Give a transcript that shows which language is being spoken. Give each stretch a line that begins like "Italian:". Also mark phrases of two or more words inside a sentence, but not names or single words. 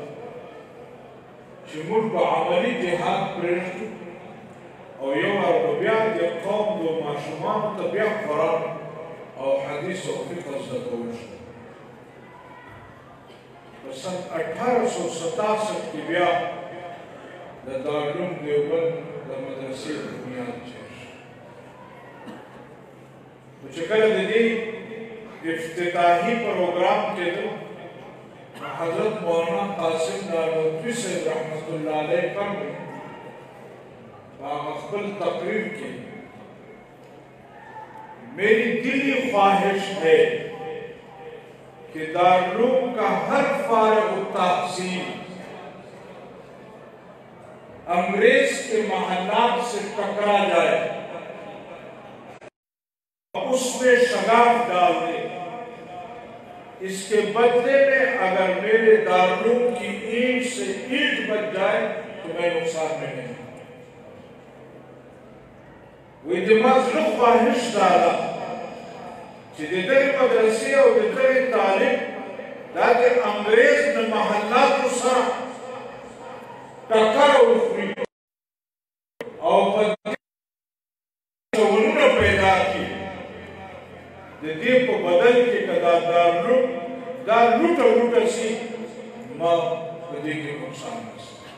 Pashto: چې موږ به عملي جهاد پرېږدو او یو وار به بیا د قوم د ماشومانو ته بیا قرآن او حدیث او فقه زده کول شو په سن 1867 کې بیا د دارالعلوم دیوبند د مدرسې بنیاد چیر شو نو چې کله د دې افتتاحي پروګرام کېدو حضرت مولانا قاسم نانوتوی صاحب رحمت الله علیه فرمایي په هغه خپل تقریر کې
Hindi: मेरी दिली ख्वाहिश है कि दारुल का हर फारिग तहसील अंग्रेज के महल्लात से टकरा जाए उसमें शगाफ डाल दे इसके बदले में अगर मेरे दारुल की ईंट से ईंट बच जाए तो मैं नुकसान में नहीं
Pashto: وی د ما زړه خواهش دا ده چې د دغې مدرسې او د دغې طالب دا د انګریز د محلاتو سره ټکر وخوري او په ډولونه پیدا کړي د دې په بدل کې که دا لوټه ووټه شي ما په دې کې نقصان رسي